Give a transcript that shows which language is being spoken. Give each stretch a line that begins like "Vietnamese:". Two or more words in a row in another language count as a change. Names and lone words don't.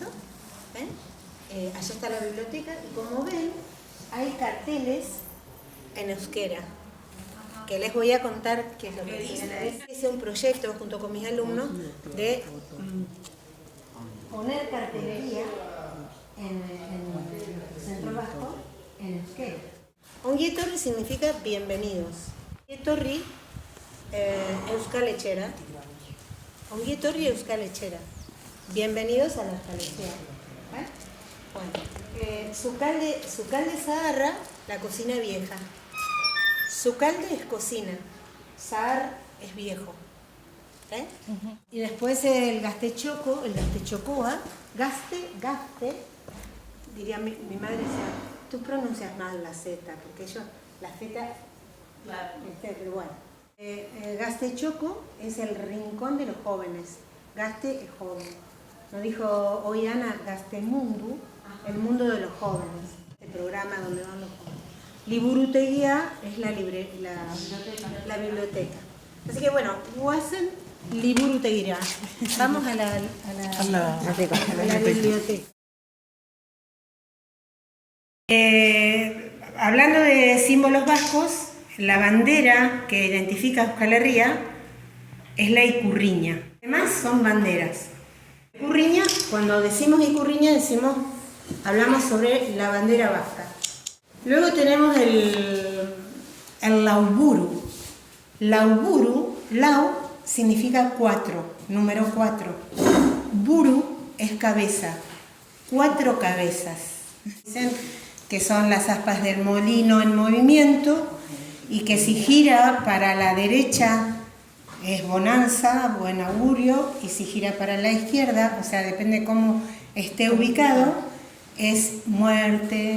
Spanish: Allá está la biblioteca y como ven, hay carteles en euskera, que les voy a contar qué es lo que dice. Hice un proyecto junto con mis alumnos de poner cartelería en el Centro Vasco en euskera. Ongietorri significa bienvenidos.
Basque: Ongietorri, euskal etxera, Ongi etorri Euskal Etxera.
Spanish: Bienvenidos a la Euskal Etxera. ¿Vale? Bueno,
Basque: sukalde zaharra,
Spanish: la cocina vieja. Sukalde es cocina, zahar es viejo. ¿Eh? Y después el gaztetxoko, el gaztetxokoa, gaste, diría mi madre, decía, tú pronuncias mal la Z, porque yo, la Z, pero bueno. Gaztetxoko es el rincón de los jóvenes, Gazte es joven. Nos dijo hoy Ana, Gaztemundu, el mundo de los jóvenes, el programa donde van los jóvenes. Liburutegia es la biblioteca. Así que bueno,
Basque: guazen liburutegira.
Spanish: Vamos a la biblioteca. Hablando de símbolos vascos, la bandera que identifica a Euskal Herria es la ikurriña. Además son banderas. Ikurriña, cuando decimos ikurriña, hablamos sobre la bandera vasca. Luego tenemos el lauburu. Lauburu, lau significa 4, número 4. Buru es cabeza, 4 cabezas. Dicen que son las aspas del molino en movimiento y que si gira para la derecha es bonanza, buen augurio, y si gira para la izquierda, o sea, depende cómo esté ubicado, es muerte.